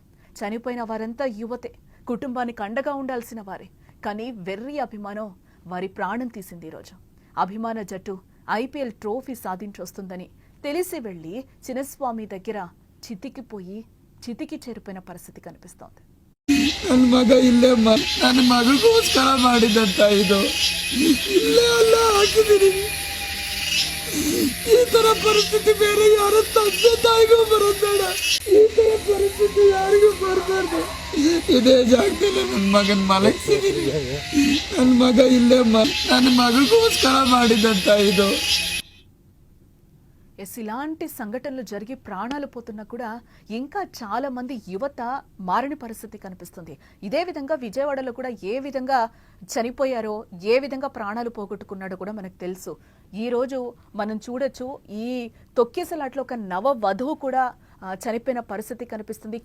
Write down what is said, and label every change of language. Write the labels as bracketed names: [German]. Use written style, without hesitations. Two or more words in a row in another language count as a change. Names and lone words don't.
[Telugu] చనిపోయిన వారంతా యువతే, కుటుంబానికి అండగా ఉండాల్సిన వారే. కానీ వెర్రి అభిమానం వారి ప్రాణం తీసింది. ఈరోజు అభిమాన జట్టు ఐపీఎల్ ట్రోఫీ సాధించొస్తుందని తెలిసి వెళ్లి చిన్నస్వామి దగ్గర చితికి చేరిపోయిన పరిస్థితి కనిపిస్తోంది. [Kannada] ನನ್ನ ಮಗ ಇಲ್ಲೇ ನನ್ನ ಮಗಳಿಗೋಸ್ಕರ ಮಾಡಿದಂತ ಇದು ಇಲ್ಲೇ ಅಲ್ಲ ಹಾಕಿದೀನಿ. ಈ ತರ ಪರಿಸ್ಥಿತಿ ಬೇರೆ ಯಾರ ತಂದೆ ತಾಯಿಗೂ ಬರೋದ್ ಬೇಡ. ಈ ತರ ಪರಿಸ್ಥಿತಿ ಯಾರಿಗೂ ಬರಬಾರ್ದು. ಇದೇ ಜಾಗದಲ್ಲಿ ನನ್ನ ಮಗನ್ ಮಲಗಿಸಿದೀನಿ. ನನ್ನ ಮಗ ಇಲ್ಲೇ ನನ್ನ ಮಗಳಿಗೋಸ್ಕರ ಮಾಡಿದಂತ ಇದು. [Telugu] ఎస్, ఇలాంటి సంఘటనలు జరిగి ప్రాణాలు పోతున్నా కూడా ఇంకా చాలా మంది యువత మారని పరిస్థితి కనిపిస్తుంది. ఇదే విధంగా విజయవాడలో కూడా ఏ విధంగా చనిపోయారో, ఏ విధంగా ప్రాణాలు పోగొట్టుకున్నాడో కూడా మనకు తెలుసు. ఈ రోజు మనం చూడొచ్చు, ఈ తొక్కిసలాట్లో ఒక నవ వధువు కూడా చనిపోయిన పరిస్థితి కనిపిస్తుంది.